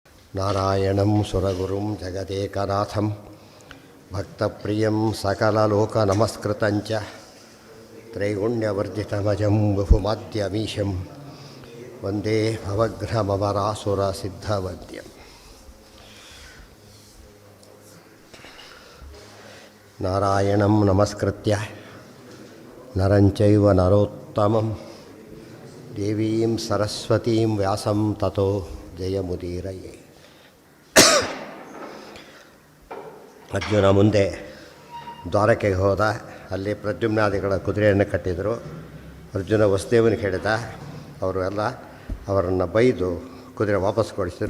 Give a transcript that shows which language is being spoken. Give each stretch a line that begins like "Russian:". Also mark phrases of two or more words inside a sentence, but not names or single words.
Sanskrit: ನಾರಾಯಣಂ ಸುರಗುರುಂ ಜಗದೇಕನಾಥಂ ಭಕ್ತಪ್ರಿಯಂ ಸಕಲಲೋಕನಮಸ್ಕೃತಂಚ ತ್ರೈಗುಣ್ಯವರ್ಜಿತಮಜಂ ಬಹುಮಾದ್ಯಮೀಶಂ ವಂದೇ ಭವಗ್ರಹಮರಾಸುರಸಿದ್ಧವದ್ಯಂ. ನಾರಾಯಣಂ ನಮಸ್ಕೃತ್ಯ ನರಂಚೈವ ನರೋತ್ತಮಂ ದೇವೀಂ ಸರಸ್ವತೀಂ ವ್ಯಾಸಂ ತತೋ ಜಯಮುದೀರಯೇ.
Kannada: ಅರ್ಜುನ ಮುಂದೆ ದ್ವಾರಕೆಗೆ ಹೋದ. ಅಲ್ಲಿ ಪ್ರದ್ಯುಮ್ನಾದಿಗಳ ಕುದುರೆಯನ್ನು ಕಟ್ಟಿದರು. ಅರ್ಜುನ ವಸುದೇವನಿಗೆ ಹೇಳಿದ. ಅವರು ಎಲ್ಲ ಅವರನ್ನು ಬೈದು ಕುದುರೆ ವಾಪಸ್ ಕೊಡಿಸಿದರು.